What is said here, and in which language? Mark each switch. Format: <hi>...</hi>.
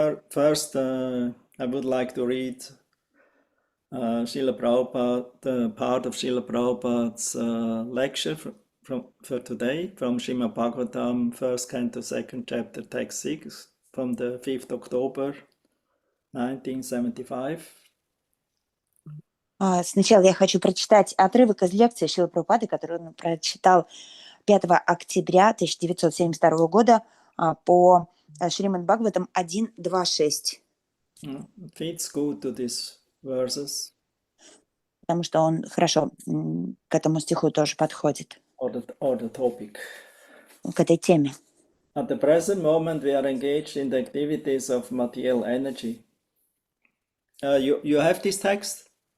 <en>First, I would like to read Srila Prabhupada, the part of Srila Prabhupada's lecture for today from Srimad Bhagavatam, first canto, second chapter, text 6, from the 5th October 1975.</en> <ru>Сначала я хочу прочитать отрывок из лекции Шрилы Прабхупады, которую он прочитал 5 октября 1972 года по Шримад Бхагаватам 1.2.6.</ru> <en>Fits good to these verses.</en> <ru>Потому что он хорошо к этому стиху тоже подходит.</ru> <en>Or the topic.</en> <ru>К этой теме.</ru> <en>At the present moment, we are engaged in the activities of material energy. You have this text?</en>